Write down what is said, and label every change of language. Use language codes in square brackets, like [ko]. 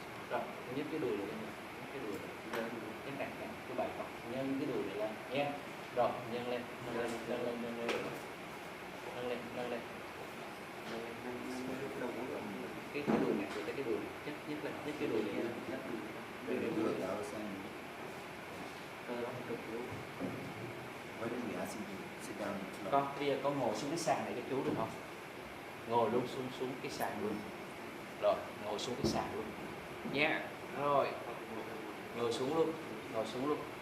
[vi] Rồi, nhấc cái đùi này lên, nhấc cái đùi này lên, cái cẳng này, cái bài cọc, nhân cái đùi này lên, nha. Rồi, nhân lên, nâng lên, nâng lên, nâng lên, nâng lên, nâng lên. Cái đùi này, cái đùi này, nhấc lên, nhấc cái đùi này lên, [en] When you do it, I was saying, [vi] cơ đó cực yếu. [en] why didn't we ask him to sit down and slow? [vi] Con, bây giờ con ngồi xuống cái sàn này cho chú được không? Ngồi luôn xuống cái sàn luôn. Rồi, ngồi xuống cái sàn luôn. Nha. Rồi. Ngồi xuống luôn, ngồi xuống luôn.